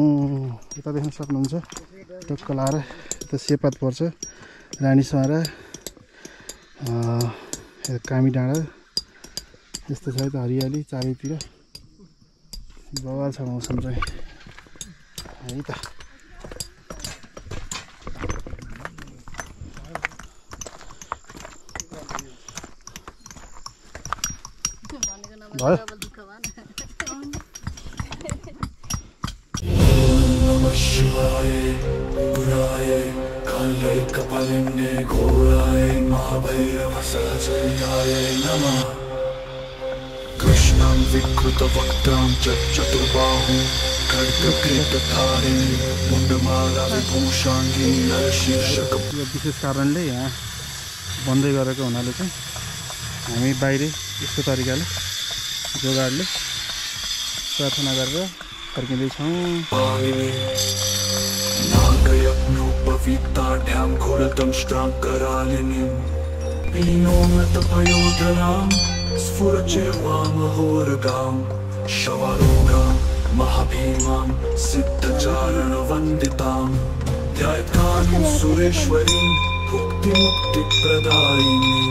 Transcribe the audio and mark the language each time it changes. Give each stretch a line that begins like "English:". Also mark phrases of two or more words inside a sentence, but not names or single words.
Nepali: यता देख्न सक्नुहुन्छ टक्क लाएर यता सेपात पर्छ रानीसमारा कामी डाँडा यस्तो छ है त हरियाली चारैतिर। बवाल छ मौसम चाहिँ है त। भयो
Sanskrit: कृष्णं विकृतवक्त्रां चतुर्बाहुं खड्गकृतधारिणीं मुण्डमाला विभूषाङ्गी नरशीर्षक।
Nepali: यो विशेष कारणले यहाँ बन्दै गरेको हुनाले चाहिँ हामी बाहिरै यस्तो तरिकाले जोगाडले प्रार्थना गरेर फर्किँदैछौँ।
Sanskrit: नागयज्ञोपवीताढ्यां घोरदंष्ट्रां करालिनीं पीनोमतपयोधनां स्फुरचिर्वामहोरगां शवारूढां महाभीमां सिद्धचारणवन्दितां ध्यायकालीं सुरेश्वरीं भुक्तिमुक्तिप्रदायिनीं।